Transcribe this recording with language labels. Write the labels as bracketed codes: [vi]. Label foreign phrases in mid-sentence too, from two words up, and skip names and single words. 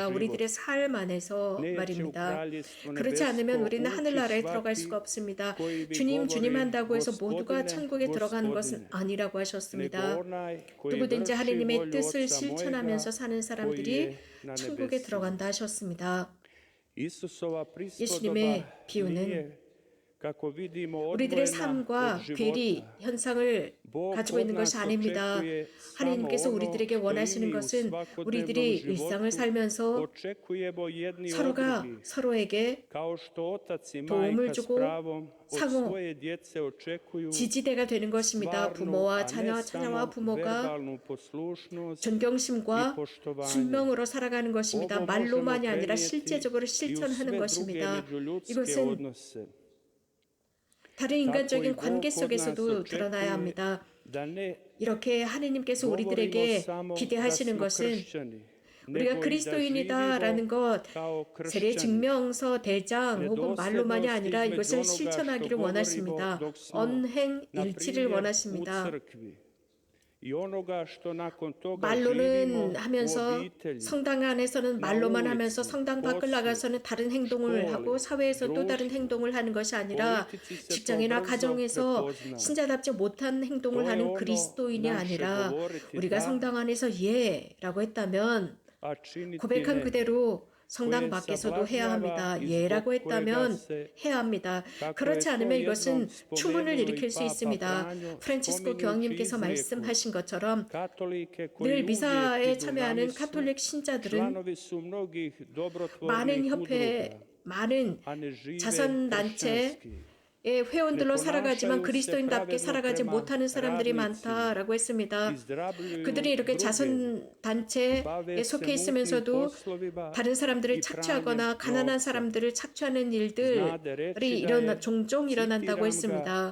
[ko] 우리들의 삶 안에서 말입니다. 그렇지 않으면 우리는 하늘나라에 들어갈 수가 없습니다. 주님 한다고 해서 모두가 천국에 들어가는 것은 아니라고 하셨습니다. 누구든지 하느님의 뜻을 실천하면서 사는 사람들이 천국에 들어간다 하셨습니다. 예수님의 비유는 [hr] kako vidimo [ko] 우리들의 [hr] odvojena [ko] 삶과 [hr] od [ko] 괴리 [hr] života. [ko] 현상을 [hr] Bog [ko] 가지고 [hr] od [ko] 있는 것이 [hr] nas [ko] 아닙니다. [hr] očekuje [ko] 하나님께서 [hr] samo ono [ko] 우리들에게 [hr] što i [ko] 원하시는 [hr] mi u [ko] 것은 [hr] svakodnevnom [ko] 우리들이 일상을 [hr] životu [ko] 살면서 [hr] očekujemo jedni od [ko] 서로가 [hr] drugih. [ko] 서로에게 [hr] Kao što otac i [ko] 도움을 [hr] majka s [ko] 주고 [hr] pravom od [ko] 상호 [hr] svoje djece očekuju [ko] 지지대가 되는 것입니다. [hr] stvarnu, [ko] 부모와 [hr] a ne [ko] 자녀, 자녀와 [hr] samo [ko] 부모가 [hr] verbalnu poslušnost i [ko] 존경심과 [hr] poštovanje. [ko] 순명으로 살아가는 것입니다. [hr] Ovo možemo [ko] 말로만이 아니라 [hr] prenijeti [ko] 실제적으로 [hr] i u [ko] 실천하는 [hr] sve druge [ko] 것입니다. [hr] međuljudske [ko] 이것은 [hr] odnose. [ko] 다른 [hr] Tako i [ko] 인간적인 [hr] Bog [ko] 관계 [hr] od nas [ko] 속에서도 드러나야 [hr] očekuje [ko] 합니다. [hr] da ne [ko] 이렇게 하느님께서 [hr] govorimo [ko] 우리들에게 [hr] samo da [ko] 기대하시는 [hr] smo [ko] 것은 [hr] kršćani, [ko] 우리가 [hr] nego i da [ko] 그리스도인이다라는 [hr] živimo [ko] 것, [hr] kao [ko] 세례 [hr] kršćani. [ko] 증명서 대장 혹은 말로만이 아니라 [hr] Nedosljednost [ko] 이것을 [hr] između onoga [ko] 실천하기를 [hr] što [ko] 원하십니다. [hr] govorimo dok smo, [ko] 언행 [hr] na [ko] 일치를 [hr] primjer, u [ko] 원하십니다. [hr] crkvi. I onoga što nakon toga [ko] 말로는 [hr] živimo u [ko] 하면서 [hr] obitelji. [ko] 성당 안에서는 말로만 하면서 성당 밖을 나가서는 다른 행동을 하고 사회에서 또 다른 행동을 하는 것이 아니라 직장이나 가정에서 신자답지 못한 행동을 하는 그리스도인이 아니라 우리가 성당 안에서 예라고 했다면 [hr] A činiti [ko] 고백한 [hr] ne. [ko] 그대로 성당 밖에서도 해야 합니다. 예라고 했다면 해야 합니다. 그렇지 않으면 이것은 추문을 일으킬 수 있습니다. 프란치스코 교황님께서 말씀하신 것처럼 [hr] Katolike koji [ko] 늘 [hr] uvijek [ko] 미사에 [hr] idu [ko] 참여하는 [hr] na misu, [ko] 카톨릭 신자들은 [hr] članovi su mnogih [ko] 많은 [hr] dobrotvornih [ko] 협회, [hr] udruga, [ko] 많은 [hr] a ne žive [ko] 자선단체의 [hr] kršćanski. [ko] 회원들로 살아가지만 그리스도인답게 살아가지 못하는 사람들이 많다라고 했습니다. 그들이 이렇게 자선단체에 속해 있으면서도 다른 사람들을 착취하거나 가난한 사람들을 착취하는 일들이 종종 일어난다고 했습니다.